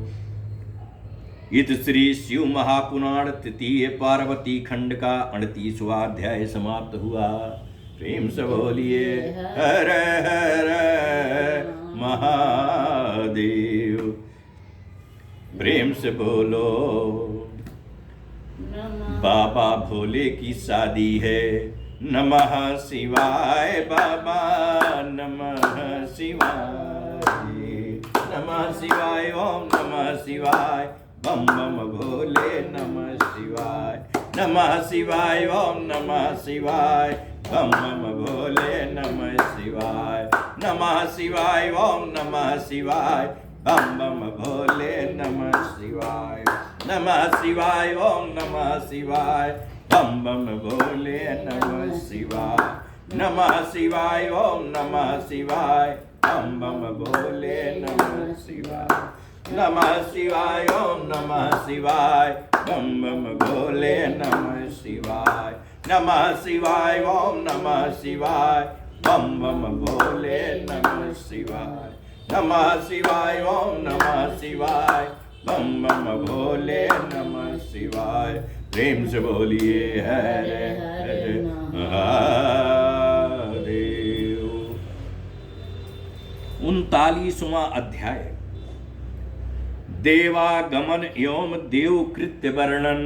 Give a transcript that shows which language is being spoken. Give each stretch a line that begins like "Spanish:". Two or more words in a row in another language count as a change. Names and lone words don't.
Hindi: इत श्री शिव महापुराण तृतीय पार्वती खंड का 38वां अध्याय समाप्त हुआ। प्रेम से बोलिए हर हर महादेव। प्रेम से बोलो बाबा भोले की शादी है। नमः शिवाय बाबा नमः शिवाय। नमः शिवाय ओम नमः शिवाय बम बम भोले नमः शिवाय। नमः शिवाय ओम नमः शिवाय बम बम भोले नमः शिवाय। नमः शिवाय ओम नमः शिवाय बम बम भोले नमः शिवाय। नमः शिवाय ओम नमः शिवाय बम बम भोले नमः शिवाय। नमः शिवाय ओम नमः शिवाय बम बम भोले नमः शिवाय। नमः शिवाय ओम नमः शिवाय बम बम भोले नमः शिवाय। नमः शिवाय ओम नमः शिवाय बम बम भोले नमः शिवाय। नमः शिवाय ओम नमः शिवाय बम बम भोले नमः शिवाय। प्रेम से बोलिए हरे हरे महादेव। 39वां अध्याय देवागमन एवं देवकृत्य वर्णन।